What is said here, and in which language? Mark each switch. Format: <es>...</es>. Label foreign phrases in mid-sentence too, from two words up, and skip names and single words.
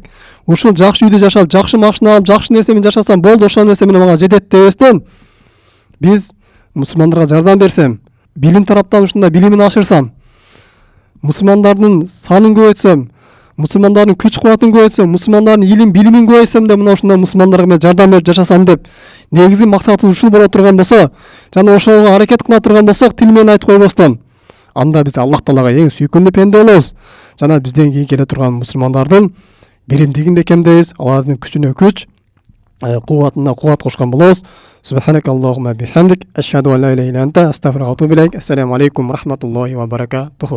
<ky>Ушул жакшы үйдө жашап, жакшы машина алып, жакшы нерсе менен жашасам болду, ошол нерсе менен мага жетет дебестен, биз мусулмандарга жардам берсем, билим тараптан ушундай билимин ашырсам, мусулмандардын санын көбөйтсөм, мусулмандардын күч кубатын көбөйтсөм, мусулмандардын илим билимин көбөйтсөм да мына ушундай мусулмандарга мен жардам берип жашасам деп негизи максатыбыз ушул боло турган болсо, жана ошого аракет кыла турган болсок, тил менен айтып койбостон, анда биз Аллах Таалага эң сүйкүмдүү пенде болобуз. Жана бизден кийин келе турган мусулмандардын биримдигин бекемдейбиз, алардын күчүнө күч, кубатына кубат кошкон болобуз.</ky> <ar>سبحانك اللهم وبحمدك، أشهد أن لا إله إلا أنت، أستغفرك وأتوب إليك. السلام عليكم ورحمة الله وبركاته.</ar>